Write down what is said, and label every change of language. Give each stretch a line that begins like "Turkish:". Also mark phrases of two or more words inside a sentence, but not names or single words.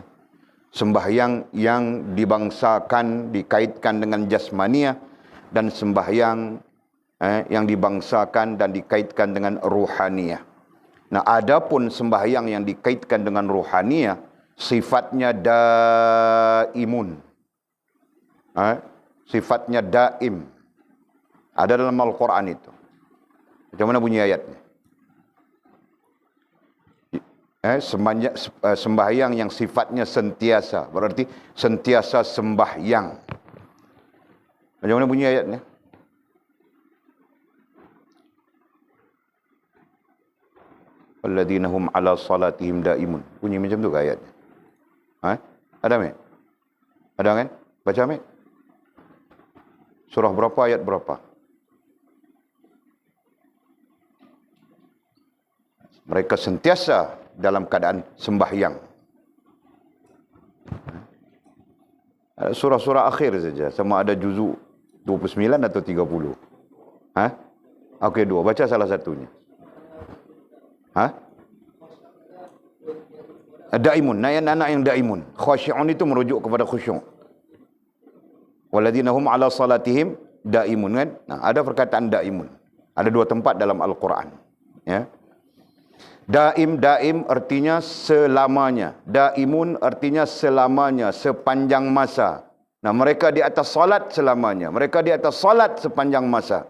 Malay: Sembahyang yang dibangsakan, dikaitkan dengan jasmania, dan sembahyang yang dibangsakan dan dikaitkan dengan ruhania. Nah, adapun sembahyang yang dikaitkan dengan ruhania, sifatnya daimun. Sifatnya daim. Ada dalam Al-Quran itu. Macam mana bunyi ayatnya? Sembahyang yang sifatnya sentiasa, berarti sentiasa sembahyang. Macam mana bunyi ayatnya?
Arabic: Alladzina hum ala salatihim daimun.
Malay: Bunyi macam tu ke ayatnya? Ada tak? Ada kan? Baca tak? Surah berapa, ayat berapa? Mereka sentiasa dalam keadaan sembahyang. Surah-surah akhir saja, sama ada juzuk 29 atau 30. Okey, dua. Baca salah satunya. Daimun. Anak yang daimun. Khasyi'un itu merujuk kepada khusyuk.
Arabic: Walladzina hum ala salatihim daimun,
Malay: kan? Nah, ada perkataan daimun. Ada dua tempat dalam Al-Quran. Ya. Daim artinya selamanya. Daimun artinya selamanya, sepanjang masa. Nah, mereka di atas salat selamanya. Mereka di atas salat sepanjang masa.